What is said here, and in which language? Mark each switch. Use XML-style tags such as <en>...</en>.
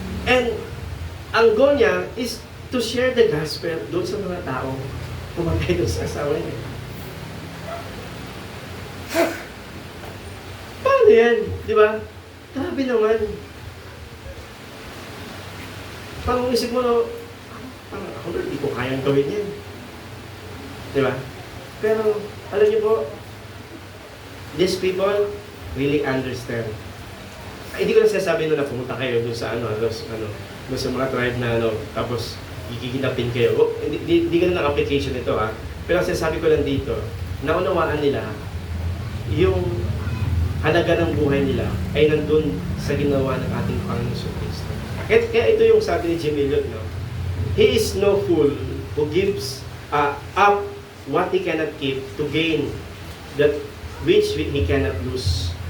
<tl>And ang goal niya</tl> <en>is to share the gospel</en> <tl>doon sa mga tao pumatay doon sa asawa niya. Paano yan? Di ba? Grabe naman. Parang isip mo, parang ako Lord, hindi ko kayang gawin yan. Di ba? Pero, alam niyo po,</tl> <en>these people really understand.</en> <tl>Ay, hindi ko na sinasabi na pumunta kayo dun sa dun sa mga tribe na tapos giginapin kayo. Hindi ganun ang application nito ha. Pero ang sinasabi ko lang dito, naunawaan nila yung halaga ng buhay nila ay nandun sa ginawa ng ating Panginoon Kristo. Kaya ito yung sabi ni Jim Elliot, no?</tl> <en>He is no fool who gives up what he cannot keep to gain that which he cannot lose.</en>